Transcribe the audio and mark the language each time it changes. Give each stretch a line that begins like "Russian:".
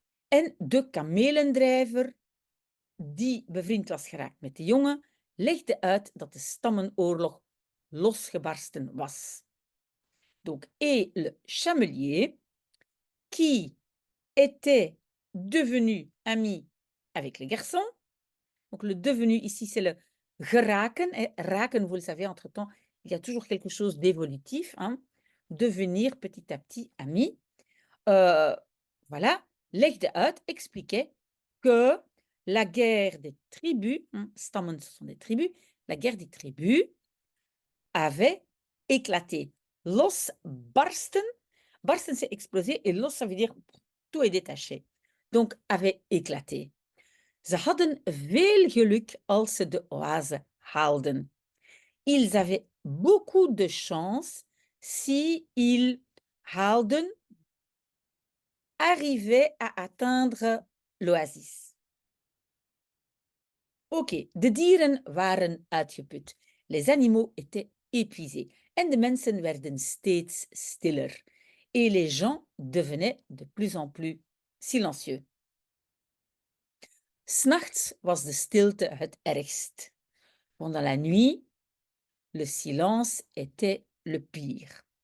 Dutch: En de kamelendrijver, die bevriend was geraakt met de jongen, legde uit dat de stammenoorlog losgebarsten was.
French: Donc, et le chamelier, qui était devenu ami avec le garçon, donc le devenu ici, c'est le geraken, et raken, vous le savez, entre-temps, il y a toujours quelque chose d'évolutif, hein, devenir petit à petit ami, voilà,
Dutch: legde uit,
French: expliquait que la guerre des tribus, hein, stammen, ce sont des tribus, la guerre des tribus avait éclaté. Losbarsten, barsten c'est exploser et los ça veut dire tout est détaché. Donc avait éclaté.
Dutch: Ze hadden veel geluk als ze de oase haalden.
French: Ils avaient beaucoup de chance si ils haalden, arrivaient à atteindre l'oasis.
Dutch: Oké, de dieren waren uitgeput.
French: Les animaux étaient épuisés.
Dutch: En de mensen werden steeds stiller.
French: Et les gens devenaient de plus en plus silencieux.
Dutch: 'S Nachts was de stilte het ergst.
French: Pendant la nuit, le silence était le pire.